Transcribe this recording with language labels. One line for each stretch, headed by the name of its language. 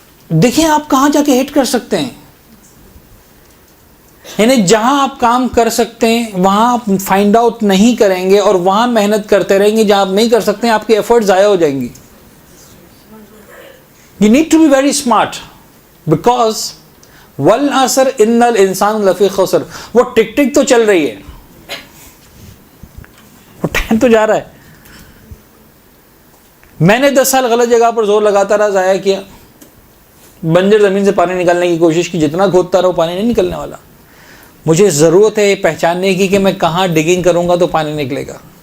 Urdu: دیکھیں آپ کہاں جا کے ہٹ کر سکتے ہیں. یعنی جہاں آپ کام کر سکتے ہیں وہاں آپ فائنڈ آؤٹ نہیں کریں گے اور وہاں محنت کرتے رہیں گے. جہاں آپ نہیں کر سکتے ہیں آپ کی ایفرٹ ضائع ہو جائیں گی.
English: You need to be very smart because
Arabic: والعصر ان الانسان لفی خسر.
Urdu: وہ ٹک ٹک تو چل رہی ہے، وہ ٹائم تو جا رہا ہے. میں نے 10 سال غلط جگہ پر زور لگاتا رہا، ضائع کیا. بنجر زمین سے پانی نکالنے کی کوشش کی، جتنا کھودتا رہا وہ پانی نہیں نکلنے والا. مجھے ضرورت ہے پہچاننے کی کہ میں کہاں ڈگنگ کروں گا تو پانی نکلے گا.